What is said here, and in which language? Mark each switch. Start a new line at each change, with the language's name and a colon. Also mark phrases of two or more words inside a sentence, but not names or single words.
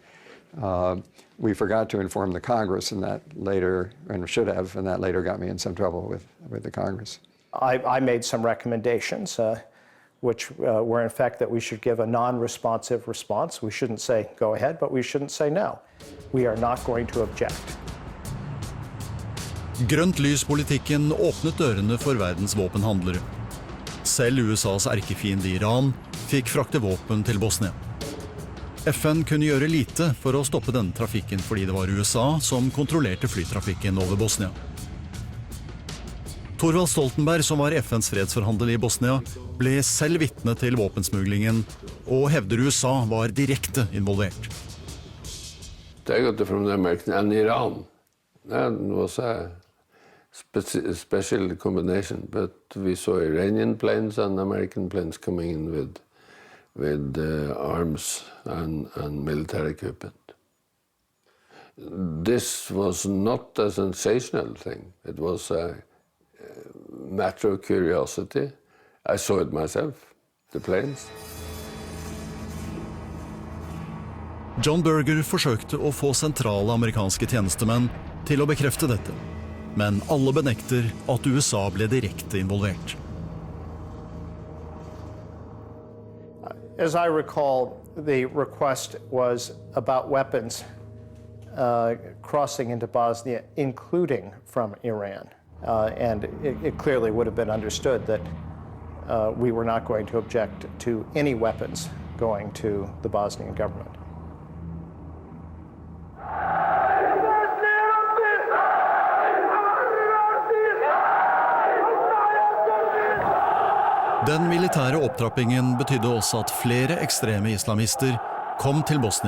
English: We forgot to inform the Congress, and that later, and should have, and that later got me in some trouble with the Congress. I made some recommendations, which were in fact that we should give a non-responsive response. We shouldn't say go ahead, but we shouldn't say no. We are not going to object.
Norwegian: Grønt lyspolitikken åpnet dørene for verdens våpenhandlere. Selv USAs erkefiende Iran fikk frakte våpen til Bosnia. FN kunne gjøre lite for å stoppe denne trafikken fordi det var USA som kontrollerte flytrafikken over Bosnia. Thorvald Stoltenberg, som var FNs fredsforhandler i Bosnia, ble selv vitne til våpensmuglingen og hevder USA var direkte involvert.
English: I got it from the American and Iran. That was a special combination, but we saw Iranian planes and American planes coming in with arms and military equipment. This was not a sensational thing. It was a matter of curiosity. I saw it myself, the planes.
Norwegian: J.M Berger forsøkte å få sentrale amerikanske tjenestemenn til å bekrefte dette. Men alle benekter at USA ble direkte involvert.
English: As I recall, the request was about weapons crossing into Bosnia, including from Iran. And it clearly would have been understood that we were not going to object to any weapons going to the Bosnian government.
Norwegian: Den militære opptrappingen betydde også at flere ekstreme islamister kom til Bosnia.